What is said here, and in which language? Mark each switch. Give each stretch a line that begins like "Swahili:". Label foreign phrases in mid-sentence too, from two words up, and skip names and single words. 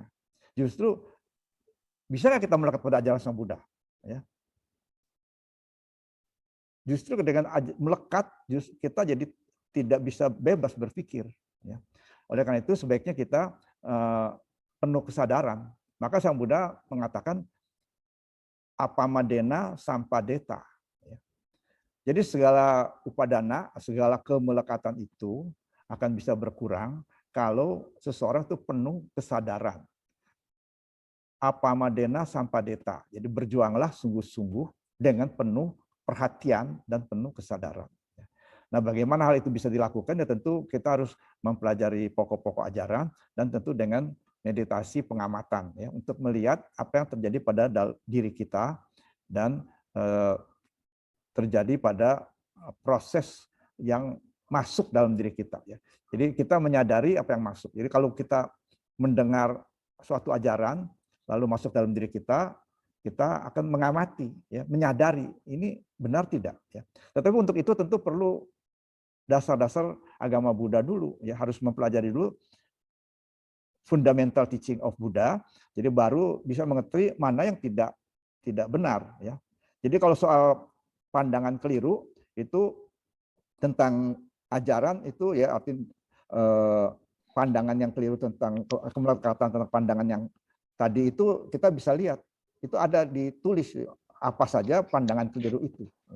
Indonesian: Justru bisa nggak kita melekat pada ajaran Sang Buddha? Ya. Justru dengan melekat, kita jadi tidak bisa bebas berpikir. Ya. Oleh karena itu sebaiknya kita penuh kesadaran. Maka Sang Buddha mengatakan
Pali: apamadena sampadeta.
Indonesian: Ya. Jadi segala upadana, segala kemelekatan itu akan bisa berkurang kalau seseorang itu penuh kesadaran.
Pali: Apamadena sampadeta.
Indonesian: Jadi berjuanglah sungguh-sungguh dengan penuh perhatian dan penuh kesadaran. Nah, bagaimana hal itu bisa dilakukan? Ya tentu kita harus mempelajari pokok-pokok ajaran dan tentu dengan meditasi pengamatan ya untuk melihat apa yang terjadi pada diri kita dan terjadi pada proses yang masuk dalam diri kita ya. Jadi kita menyadari apa yang masuk. Jadi kalau kita mendengar suatu ajaran lalu masuk dalam diri kita, kita akan mengamati ya, menyadari ini benar tidak ya. Tetapi untuk itu tentu perlu dasar-dasar agama Buddha dulu ya, harus mempelajari dulu
English: fundamental teaching of Buddha.
Indonesian: Jadi baru bisa mengerti mana yang tidak benar ya. Jadi kalau soal pandangan keliru itu tentang ajaran itu ya artinya pandangan yang keliru tentang kemelekatan tentang pandangan yang tadi itu kita bisa lihat itu ada ditulis apa saja pandangan keliru itu ya.